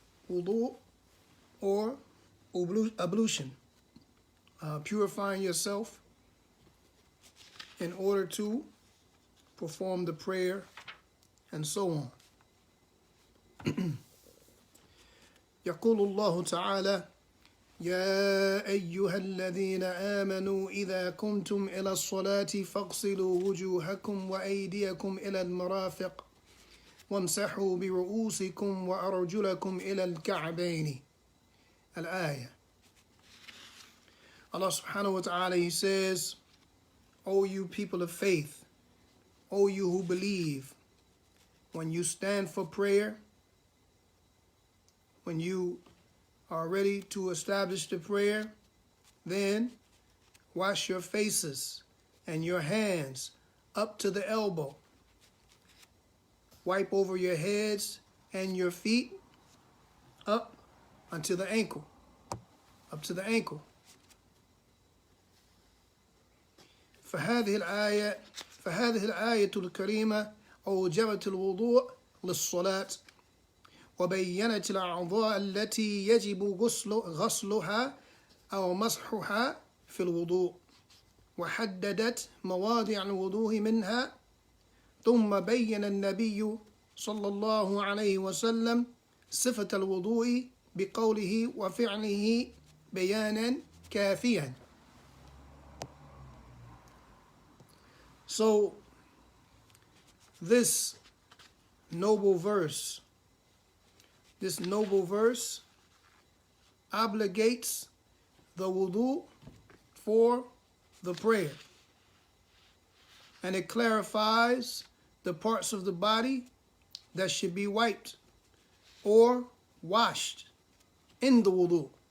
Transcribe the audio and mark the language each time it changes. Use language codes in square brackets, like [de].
[en] Wudu or ablution. Purifying yourself in order to perform the prayer and so on. [ar] يقول الله تعالى يا أيها الذين آمنوا إذا قمتم إلى الصلاة فاغسلوا وجوهكم وأيديكم إلى المرافق وامسحوا برؤوسكم وأرجلكم إلى الكعبين. الآية. [en] Allah subhanahu wa ta'ala, He says, O you people of faith, O you who believe, when you stand for prayer, when you are ready to establish the prayer, then wash your faces and your hands up to the elbow. Wipe over your heads and your feet up unto the ankle. up to the ankle. [ar] فهذه الآية الكريمة أوجبت الوضوء للصلاة وبينت الأعضاء التي يجب غسلها أو مسحها في الوضوء وحددت مواضع الوضوء منها ثم بين النبي صلى الله عليه وسلم صفة الوضوء بقوله وفعله بيانا كافيا. [en] So this noble verse obligates the wudu for the prayer, and it clarifies the parts of the body that should be wiped or washed in the wudu.